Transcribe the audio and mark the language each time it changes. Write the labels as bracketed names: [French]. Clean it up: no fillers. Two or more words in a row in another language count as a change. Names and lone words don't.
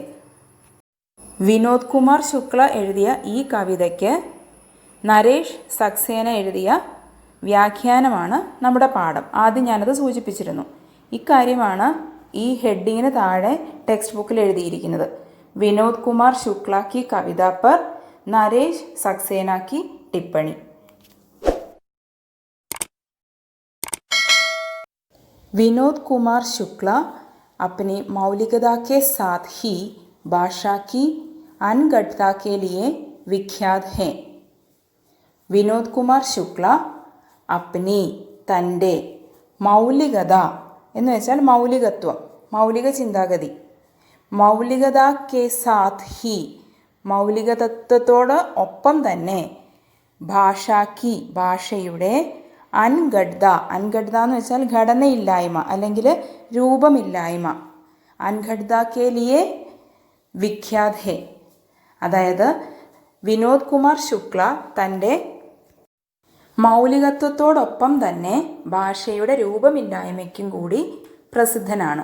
[Malayalam] വിനോദ് കുമാർ ശുക്ല എഴുതിയ ഈ കവിതയ്ക്ക് നരേഷ് സക്സേന എഴുതിയ വ്യാഖ്യാനമാണ് നമ്മുടെ പാഠം. ആദ്യം ഞാനത് സൂചിപ്പിച്ചിരുന്നു. ഇക്കാര്യമാണ് ഈ ഹെഡിങ്ങിന് താഴെ ടെക്സ്റ്റ് ബുക്കിൽ എഴുതിയിരിക്കുന്നത്. [Hindi] വിനോദ് കുമാർ ശുക്ല की कविता पर नरेश सक्सेना की टिप्पणी. विनोद कुमार शुक्ला अपनी मौलिकता के साथ ही भाषा की अनगढ़ता के लिए विख्यात हैं. [Malayalam] വിനോദ് കുമാർ ശുക്ല അപ്നി തൻ്റെ, മൗലികത എന്ന് വെച്ചാൽ മൗലികത്വം, മൗലിക ചിന്താഗതി, [Hindi] मौलिकता के साथ ही [Malayalam] മൗലികതത്വത്തോട് ഒപ്പം തന്നെ, ഭാഷാക്കി ഭാഷയുടെ, അൻഗഡ്ത അൻഗഡ്ത എന്ന് വെച്ചാൽ ഘടനയില്ലായ്മ അല്ലെങ്കിൽ രൂപമില്ലായ്മ, [Hindi] अनगढ़ता के लिए विख्यात है [Malayalam] അതായത് വിനോദ് കുമാർ ശുക്ല തൻ്റെ മൗലികത്വത്തോടൊപ്പം തന്നെ ഭാഷയുടെ രൂപമില്ലായ്മയ്ക്കും കൂടി പ്രസിദ്ധനാണ്.